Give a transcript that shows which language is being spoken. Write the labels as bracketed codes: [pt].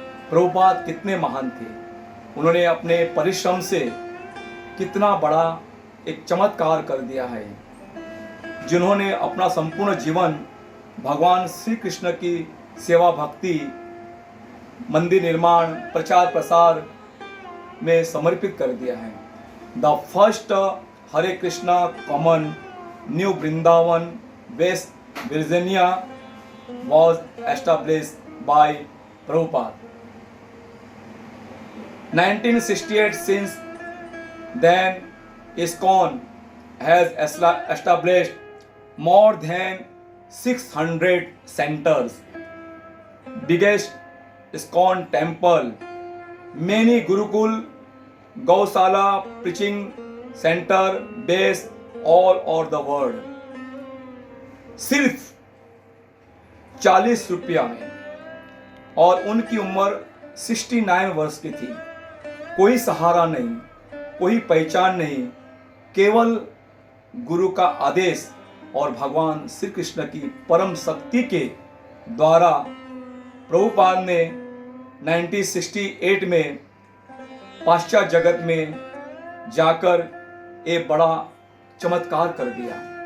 [hi] प्रभुपाद कितने महान थे, उन्होंने अपने परिश्रम से कितना बड़ा एक चमत्कार कर दिया है, जिन्होंने अपना संपूर्ण जीवन भगवान श्री कृष्ण की सेवा भक्ति, मंदिर निर्माण, प्रचार प्रसार में समर्पित कर दिया है। [en] The first Hare Krishna common new Vrindavan West Virginia was established by Prabhupada. 1968 since then ISKCON has established more than 600 centers, biggest ISKCON temple, many Gurukul, Gausala, preaching center based all over the world. [hi] सिर्फ 40 रुपया में, और उनकी उम्र 69 वर्ष की थी। कोई सहारा नहीं, कोई पहचान नहीं, केवल गुरु का आदेश और भगवान श्री कृष्ण की परम शक्ति के द्वारा प्रभुपाद ने 1968 में पाश्चात्य जगत में जाकर एक बड़ा चमत्कार कर दिया।